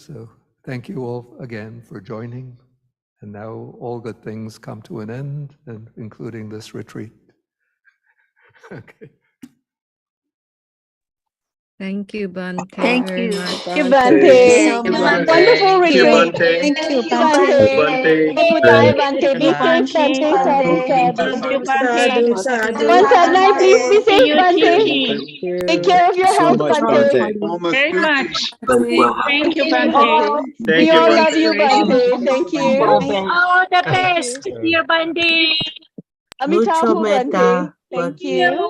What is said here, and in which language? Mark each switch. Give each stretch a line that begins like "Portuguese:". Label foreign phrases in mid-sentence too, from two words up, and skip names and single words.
English: So thank you all again for joining. And now all good things come to an end, and including this retreat. Okay. Thank you, Bante, Thank very you. much. Thank you, Thank Bante. you so much. Wonderful Thank you, retreat. Bante. Thank you, Bante. Bante. Budaya, Bante. Be safe, Bante. Sadhu, Thank sadhu. you,
Pali: sadhu, sadhu.
English: One sadhana, please be safe, Bante. Thank Take you. care of your So health, much, Bante. Bante. Very much. Very well. Thank you, Okay. Bante. We Thank you, all love Bante. you, Bante. Thank you. All the Thank best, you. dear Bante. Amitahu, Bante. Thank you.